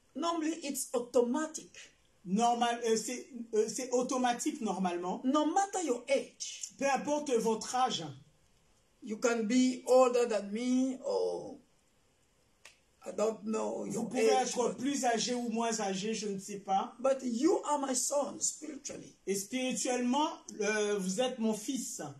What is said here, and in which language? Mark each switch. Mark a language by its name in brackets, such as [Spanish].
[English] Normally, it's automatic. [French] C'est automatique normalement. [English] No matter your age. [French] Peu importe votre âge. [English] You can be older than me or I don't know your [French] Vous pouvez [English] age. [French] être plus âgé ou moins âgé, je ne sais pas. [English] But you are my son spiritually. [French] Et spirituellement, vous êtes mon fils.